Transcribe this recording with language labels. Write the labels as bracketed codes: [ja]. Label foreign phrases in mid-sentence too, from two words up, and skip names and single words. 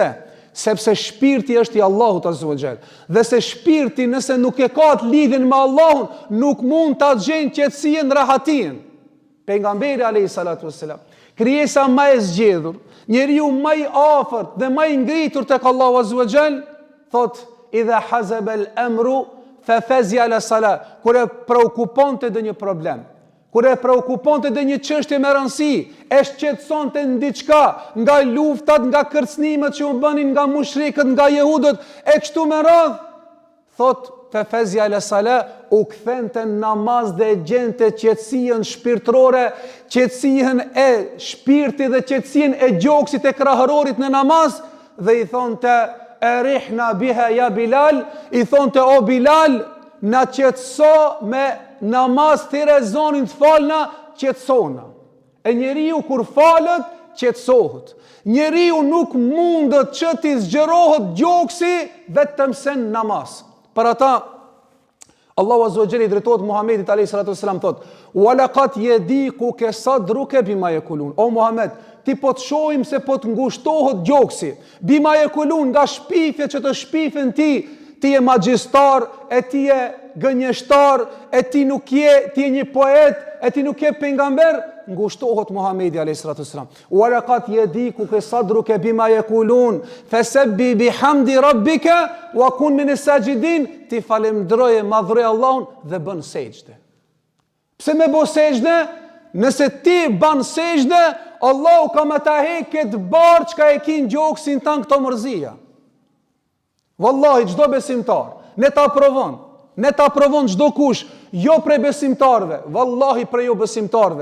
[sq] Sepse shpirti është i Allahut [ar] عز وجل. [sq] Dhe se shpirti nëse nuk e ka të lidhjen me Allahun, nuk mund ta gjejnë qetësinë, rahatin. Pejgamberi [ar] عليه الصلاة والسلام, [sq] krijesa më e zgjedhur, njeriu më i afërt dhe më i ngritur tek Allahu [ar] عز وجل, [sq] thot: [ar] "إذا حزب الأمر ففزع إلى الصلاة." [sq] Kur e preokuponte dhe një problem, kur e preokuponte dhe një çështje me rëndësi, e shqetësonte në diçka, nga luftat, nga kërcënimet që u bënin nga mushrikët, nga jehudët, e kështu me radhë, thot [ar] ففزع إلى الصلاة, [sq] u kthente në namaz dhe e gjente qetësinë shpirtërore, qetësinë e shpirtit dhe qetësinë e gjoksit e krahërorit në namaz, dhe i thonte: [ar] "أرحنا بها يا بلال", [sq] i thonte: "O Bilal, na qetëso me namaz, thire zonin të falna, qetësona." E njeriu kur falet, qetësohet. Njeriu nuk mundet që t'i zgjerohet gjoksi vetëm se në namaz. Për ata, Allahu [ar] عز وجل [sq] i drejtohet Muhamedit [ar] عليه الصلاة والسلام, [sq] thot: [ar] "ولقد يضيق صدرك بما يقولون." [sq] O Muhammed, ti po të shohim se po të ngushtohet gjoksi. [ar] بما يقولون, [sq] nga shpifjet që të shpifen ti je magjistar, e ti je gënjeshtar, e ti nuk je, ti je një poet, e ti nuk je pejgamber, ngushtohet Muhamedi [ar] عليه الصلاة والسلام. ولقد يضيق صدرك بما يقولون فسبح بحمد ربك وكن من الساجدين, [sq] ti falemndroje, madhroj Allahun dhe bën sejdë. Pse me bë sejdë? Nëse ti bën sejdë, Allahu ka më ta heq këtë barë çka e kin gjoksin tan këto mërzia. Wallahi çdo besimtar, ne ta provon çdo kush, jo prej besimtarve, wallahi prej jo besimtarve.